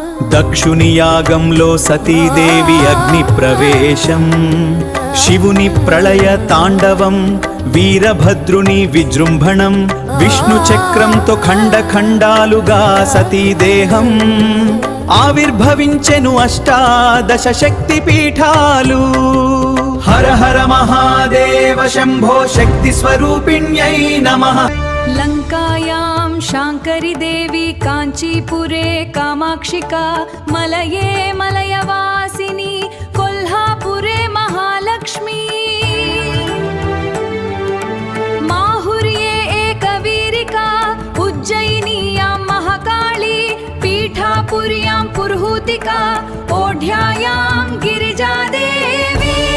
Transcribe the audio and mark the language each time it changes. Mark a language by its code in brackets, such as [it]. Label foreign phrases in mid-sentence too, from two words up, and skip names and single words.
[te] దక్షుని యాగంలో సతీదేవి అగ్ని ప్రవేశం, శివుని ప్రళయ తాండవం, వీరభద్రుని విజృంభణం, విష్ణు చక్రంతో ఖండ ఖండాలుగా సతీదేహం, ఆవిర్భవించెను అష్టాదశ శక్తి పీఠాలు. [sa] हर हर महादेव शम्भो शक्ति स्वरूपिण्यै नमः. लङ्कायां शाङ्करी देवी काञ्चीपुरे कामाक्षिका, मलये मलयवासिनी कोल्हापुरे महालक्ष्मी, माहुर्ये एकवीरिका उज्जयिन्यां महाकाली, पीठापुर्यां पुरुहूतिका ओढ्यायां गिरिजादेवी,